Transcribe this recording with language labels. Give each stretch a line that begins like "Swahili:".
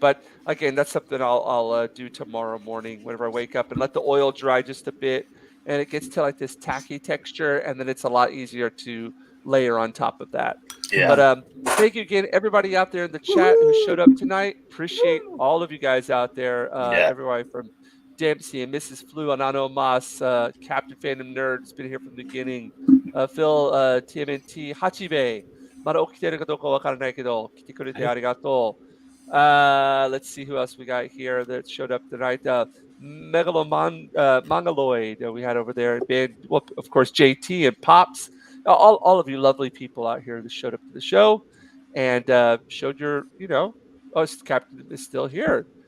English: But again, that's something I'll do tomorrow morning whenever I wake up, and let the oil dry just a bit, and it gets to like this tacky texture, and then it's a lot easier to layer on top of that. Yeah. But thank you again, everybody out there in the chat who showed up tonight. Appreciate all of you guys out there. Everybody from Dempsey and Mrs. Flu, Anano Mas, Captain Fandom Nerd has been here from the beginning. Phil, TMNT, Hachibe.
Japanese: まだ起きてるかどうかわからないけど、来てくれてありがとう。
English: Let's see who else we got here that showed up tonight. Mongoloid we had over there. And well, of course, JT and Pops. All of you lovely people out here that showed up to the show and showed your, oh, Captain is still here.